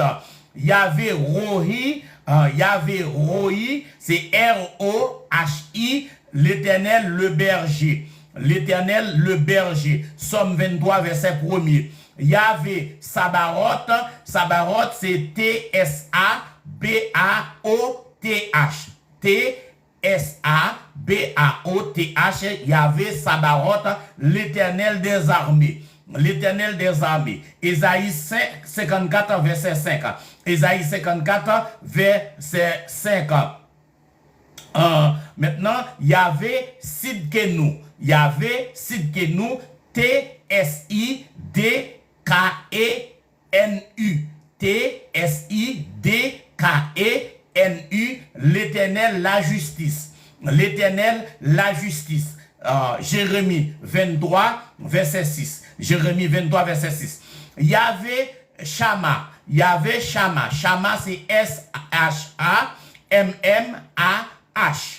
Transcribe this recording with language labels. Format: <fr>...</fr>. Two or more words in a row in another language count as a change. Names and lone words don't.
<fr>Yahvé Rohi, Yahvé Rohi, c'est R-O-H-I, l'Éternel le berger, l'Éternel le berger, Somme 23, verset 1er. Yahvé Sabaoth, Sabaoth c'est T-S-A-B-A-O-T-H. T-S-A-B-A-O-T-H. Yahvé Sabaoth, l'Éternel des armées. L'Éternel des armées. Ésaïe 54, verset 5. Ésaïe 54, verset 5. Maintenant, Yahvé Sidkenu. Yahvé Sidkenu, T-S-I-D K-E-N-U. T-S-I-D-K-E-N-U. L'Éternel la justice. L'Éternel la justice. Jérémie 23, verset 6. Jérémie 23, verset 6. Yahvé Shama. Yahvé Shama. Shama, c'est S-H-A-M-M-A-H.</fr>